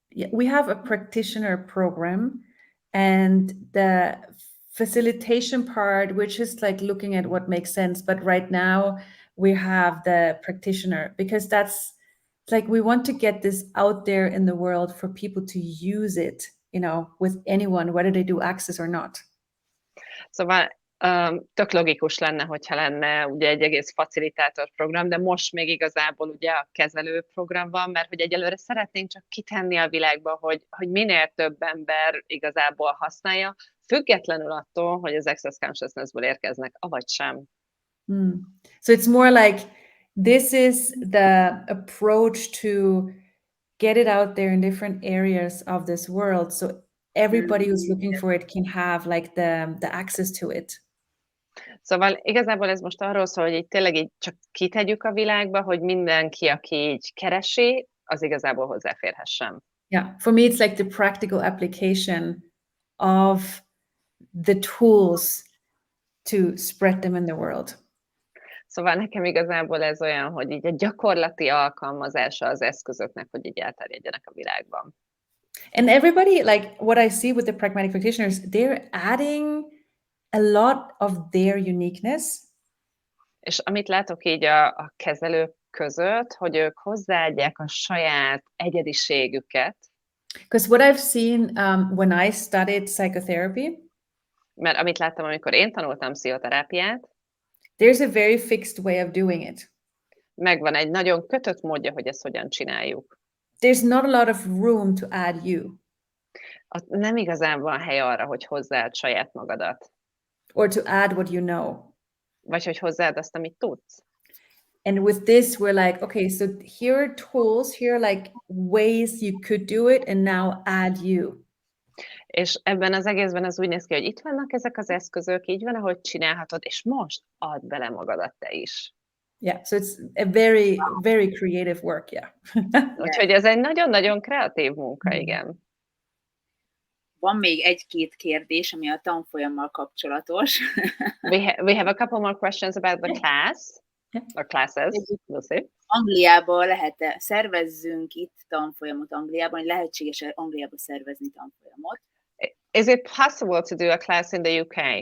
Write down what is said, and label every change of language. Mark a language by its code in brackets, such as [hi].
[en] We have a practitioner program, and the facilitation part, which is like looking at what makes sense. But right now we have the practitioner because that's like, we want to get this out there in the world for people to use it, you know, with anyone, whether they do access or not. [hu] Szóval tök logikus lenne, hogyha lenne ugye egy egész facilitátor program, de most még igazából ugye a kezelő program van, mert hogy egyelőre szeretnénk csak kitenni a világba, hogy minél több ember igazából használja, függetlenül attól, hogy az Access Consciousness-ből érkeznek, avagy sem. [en] So it's more like, this is the approach to get it out there in different areas of this world, so everybody who's looking for it can have like the access to it. [hu] Szóval igazából ez most arról szól, hogy így tényleg így csak kitegyük a világba, hogy mindenki, aki így keresi, az igazából hozzáférhessen. [en] Yeah, for me it's like the practical application of the tools to spread them in the world. [hu] Szóval nekem igazából ez olyan, hogy így a gyakorlati alkalmazása az eszközöknek, hogy így elterjedjenek a világban. [en] And everybody, like what I see with the pragmatic practitioners, they're adding a lot of their uniqueness. [hu] És amit látok így a kezelők között, hogy ők hozzáadják a saját egyediségüket. [en] Because what I've seen when I studied psychotherapy, [hu] mert amit láttam, amikor én tanultam pszichoterápiát, [en] there's a very fixed way of doing it. [hu] Megvan egy nagyon kötött módja, hogy ezt hogyan csináljuk. [en] There's not a lot of room to add you. [hu] Nem igazán van hely arra, hogy hozzáad saját magadat. [en] Or to add what you know. [hu] Vagy hogy hozzáad azt, amit tudsz. [en] And with this, we're like, okay, so here are tools, here are like ways you could do it, and now add you. [hu] És ebben az egészben az úgy néz ki, hogy itt vannak ezek az eszközök, így van, ahogy csinálhatod, és most add bele magadat te is. [en] Yeah, so it's a very, very creative work, yeah. [hu] Úgyhogy ez egy nagyon-nagyon kreatív munka, igen. Van még egy-két kérdés, ami a tanfolyammal kapcsolatos. [en] We have a couple more questions about the class, or classes, we'll see. [hu] Angliában lehet-e, szervezzünk itt tanfolyamot Angliában, hogy lehetséges Angliában szervezni tanfolyamot? [en] Is it possible to do a class in the UK?